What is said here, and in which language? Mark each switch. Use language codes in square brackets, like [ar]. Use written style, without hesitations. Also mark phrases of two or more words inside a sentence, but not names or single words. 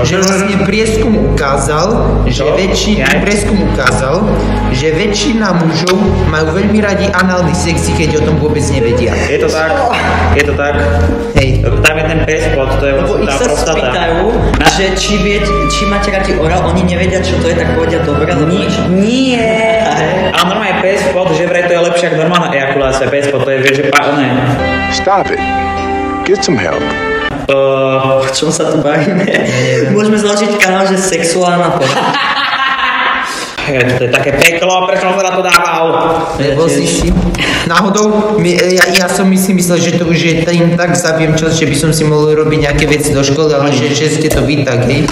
[sk] že vlastne prieskum ukázal, že väčšina mužov majú veľmi radi análny sex, keď o tom vôbec nevedia. Je to tak. Hej. Tam je ten pespod, to je Lebo vlastne ich tá sa prostata. spýtajú, že či máte radi orál, oni nevedia, čo to je, tak povedia dobre, alebo niečo. Nie. Ale normálne pespod, že vraj to je lepšie ako normálna ejakulácia. Pespod, to je, vieš, že [en] Stop it. Get some help. [sk] O čom sa tu bavíme? Môžeme založiť kanál, že sexuálna porno. To je také peklo, prečo som sa na to dával? Lebo si náhodou, ja som si myslel, že to už je tým tak zabiem čas, že by som si mohol robiť nejaké veci do školy, ale že ste to vy tak, hej.